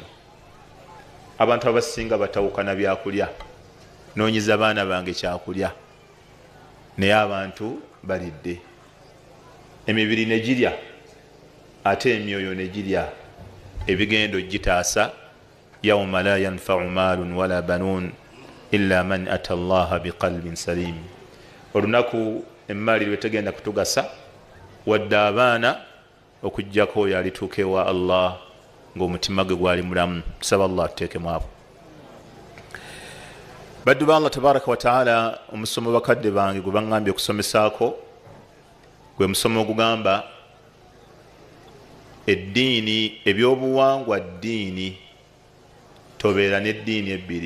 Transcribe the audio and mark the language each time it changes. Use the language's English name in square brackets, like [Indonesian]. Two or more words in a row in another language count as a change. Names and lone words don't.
[Ganda] Abantu abasinga batawukana byakulya, noonyiza abaana bange kyakulya, naye abantu balidde, emibiri ne girya ate emyoyo ne girya, ebigendo gitaasa. [Arabic] يوم لا ينفع مال ولا بنون إلا من أتى الله بقلب سليم. [Ganda] Olunaku emmaali lwe tegenda kutugasa wadde abaana okujjako oyo alituuka ewa Allah ng'omutima gwe gwali mulamu. Tusaba Allah atuteekemu abo. Baddu ba [Arabic] الله تبارك وتعالى, [Ganda] omusomo bakadde bange gwe baŋŋambye okusomesaako gwe musomo ogugamba eddiini, ebyobuwangwa ddiini, tobeera n'eddiini ebbiri.